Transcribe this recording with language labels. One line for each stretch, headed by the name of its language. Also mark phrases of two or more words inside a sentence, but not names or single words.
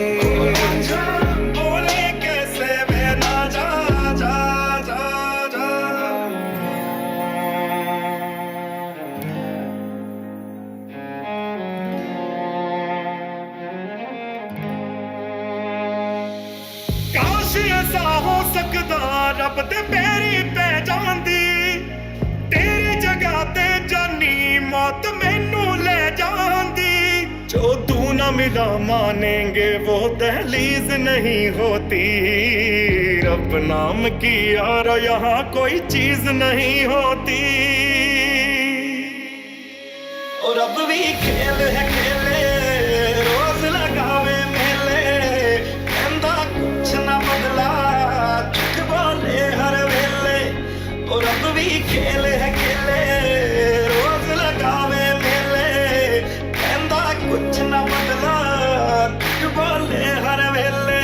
Punjabi: ਰਾਂਝਾ ਬੋਲੇ ਕੈਸੇ ਵੇ ਨਾ ਜਾ ਜਾ ਜਾ ਜਾ ਕਾਸ਼ ਐਸਾ ਹੋ ਸਕਦਾ ਰੱਬ ਤੇ ਮੇਰੀ ਪੈ ਜਾਂਦੀ ਤੇਰੀ ਜਗ੍ਹਾ ਤੇ ਜਾਨੀ ਮੌਤ ਮੈਨੂੰ ਲੈ ਜਾਂਦੀ
Hindi: जो तू न मिला मानेंगे वो दहलीज नहीं होती रब नाम की यार यहाँ कोई चीज नहीं होती
Punjabi: ਔਰ ਅਬ ਭੀ ਖੇਲ ਹੈ ਖੇਲੇ ਰੋਜ਼ ਲਗਾਵੇ ਮੇਲੇ ਕਹਿੰਦਾ ਕੁਝ ਨਾ ਬਦਲਾ ਝੂਠ ਬੋਲੇ ਹਰ ਵੇਲੇ ਔਰ ਅਬ ਭੀ ਖੇਲ ਹੈ ਖੇਲੇ ਰੋਜ਼ ਲਗਾਵੇ ਮੇਲੇ ਕਹਿੰਦਾ ਕੁਝ ਨਾ ਬਦਲਾ ਝੂਠ ਬੋਲੇ ਹਰ ਵੇਲੇ